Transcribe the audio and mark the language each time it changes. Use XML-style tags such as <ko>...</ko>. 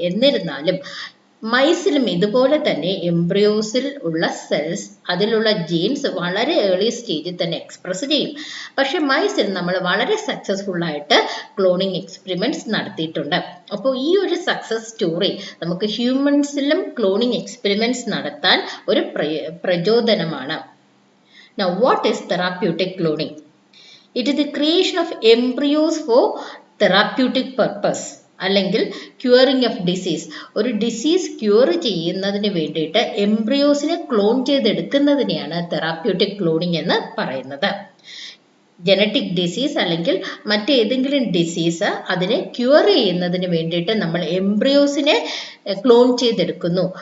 <ml>എന്നിരുന്നാലും മൈസിലും ഇതുപോലെ തന്നെ എംബ്രിയോസിൽ ഉള്ള സെൽസ് അതിലുള്ള ജീൻസ് വളരെ ഏർലി സ്റ്റേജിൽ തന്നെ എക്സ്പ്രസ് ചെയ്യും. പക്ഷെ മൈസിൽ നമ്മൾ വളരെ സക്സസ്ഫുള്ളായിട്ട് ക്ലോണിങ് എക്സ്പെരിമെന്റ്സ് നടത്തിയിട്ടുണ്ട്. അപ്പോൾ ഈ ഒരു സക്സസ് സ്റ്റോറി നമുക്ക് ഹ്യൂമൻസിലും ക്ലോണിങ് എക്സ്പെരിമെന്റ്സ് നടത്താൻ ഒരു പ്രചോദനമാണ്.</ml> <en>Now, what is therapeutic cloning? It is the creation of embryos for therapeutic purpose അല്ലെങ്കിൽ curing of disease.</en> <ml>ഒരു ഡിസീസ് ക്യൂർ ചെയ്യുന്നതിന് വേണ്ടിയിട്ട് എംബ്രിയോസിനെ ക്ലോൺ ചെയ്തെടുക്കുന്നതിനെയാണ് തെറാപ്യൂട്ടിക് ക്ലോണിംഗ് എന്ന് പറയുന്നത്. ജനറ്റിക് ഡിസീസ് അല്ലെങ്കിൽ മറ്റേതെങ്കിലും ഡിസീസ് അതിനെ ക്യൂർ ചെയ്യുന്നതിന് വേണ്ടിയിട്ട് നമ്മൾ എംബ്രിയോസിനെ ക്ലോൺ ചെയ്തെടുക്കുന്നു.</ml>